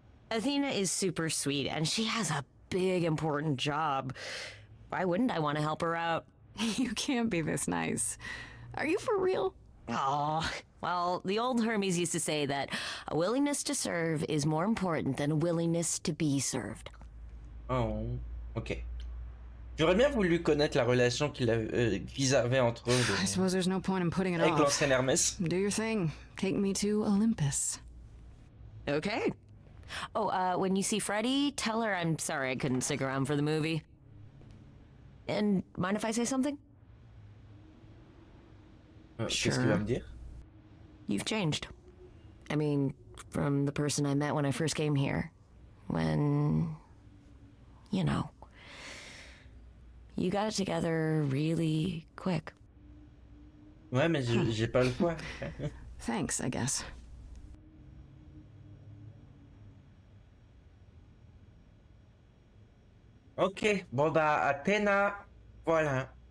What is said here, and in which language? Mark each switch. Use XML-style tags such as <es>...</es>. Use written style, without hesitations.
<en>Athena is super sweet, and she has a big, important job. Why wouldn't I want to help her out? You can't be this nice. Are you for real? Oh, well, the old Hermes used to say that a willingness to serve is more important than a willingness to be served.</en> <fr>Oh, ok. J'aurais bien voulu connaître la relation qu'ils avaient entre eux.</fr> <en>I suppose there's no point in putting it</en> <fr>avec</fr> <en>off.</en> <fr>l'ancien Hermès.</fr> <en>Do your thing. Take me to Olympus. Okay. Oh, when you see Freddie, tell her I'm sorry I couldn't stick around for the movie. And mind if I say something?</en> <fr>Qu'est-ce qu'il va me dire?</fr> <en>You've changed. I mean, from the person I met when I first came here. When, you know, you got it together really quick.</en> <fr>Ouais, mais j'ai pas le choix.</fr> <en>Thanks, I guess.</en> <fr>Ok, bon bah Athéna, voilà.</fr>